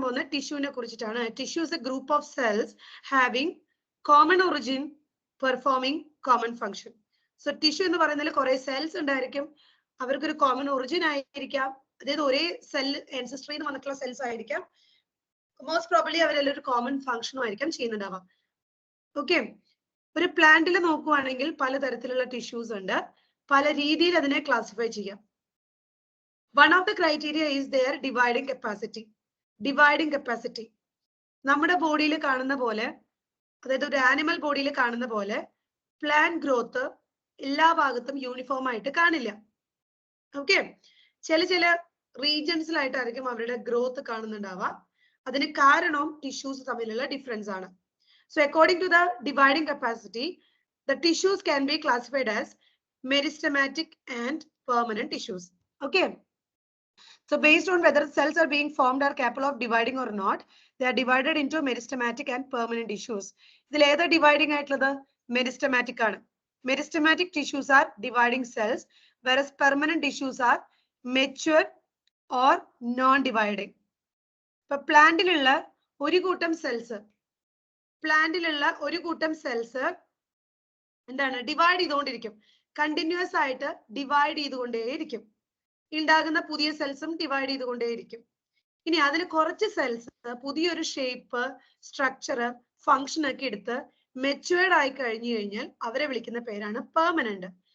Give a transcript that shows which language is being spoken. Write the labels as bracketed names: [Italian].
[English] Tissue tissue is a group of cells having common origin, performing common function. [Malayalam] So tissue എന്ന് പറയുന്നതിൽ കുറേ cells ഉണ്ടായിരിക്കും. അവർക്കൊരു common origin ആയിരിക്കാം. അതായത് ഒരേ cell ancestry എന്ന് വന്നിട്ടുള്ള cells ആയിരിക്കാം. [English] Most probably [Malayalam] അവരെല്ലാം ഒരു common function ആയിരിക്കാം ചെയ്യുന്നുണ്ടാവാം. Okay. ഒരു പ്ലാന്റിൽ നോക്കുവാണെങ്കിൽ പലതരത്തിലുള്ള ടിഷ്യൂസ് ഉണ്ട്. പല രീതിയിൽ അതിനെ ക്ലാസിഫൈ ചെയ്യാം. [English] One of the criteria is their dividing capacity. Dividing capacity. [Malayalam] നമ്മുടെ ബോഡിയിൽ കാണുന്ന പോലെ, അതായത് ഒരു ആനിമൽ ബോഡിയിൽ കാണുന്ന പോലെ പ്ലാന്റ് ഗ്രോത്ത് എല്ലാ ഭാഗത്തും യൂണിഫോം ആയിട്ട് കാണില്ല. ഓക്കെ. ചില റീജിയൻസിലായിട്ടായിരിക്കും അവരുടെ ഗ്രോത്ത് കാണുന്നുണ്ടാവുക. അതിന് കാരണവും ടിഷ്യൂസ് തമ്മിലുള്ള ഡിഫറൻസ് ആണ്. [English] So according to the dividing capacity, the tissues can be classified as meristematic and permanent tissues. Okay. So based on whether cells are being formed or capable of dividing or not, they are divided into meristematic and permanent tissues. [Malayalam] Idil eda dividing aayittulladu meristematic aanu. [English] Meristematic tissues are dividing cells, whereas permanent tissues are mature or non-dividing. [Malayalam] But plant ilulla oru kootam cells, പ്ലാന്റിലുള്ള ഒരു കൂട്ടം cells എന്താണ് divide ചെയ്തുകൊണ്ടിരിക്കും. Continuous ആയിട്ട് divide ചെയ്തുകൊണ്ടേയിരിക്കും. ഉണ്ടാകുന്ന പുതിയ സെൽസും divide ചെയ്തുകൊണ്ടേയിരിക്കും. ഇനി അതിന് കുറച്ച് സെൽസ് പുതിയൊരു ഷേപ്പ്, സ്ട്രക്ചർ, ഫംഗ്ഷൻ ഒക്കെ എടുത്ത് മെച്ചുവേർഡ് ആയി കഴിഞ്ഞു കഴിഞ്ഞാൽ അവരെ വിളിക്കുന്ന പേരാണ് പെർമനന്റ്.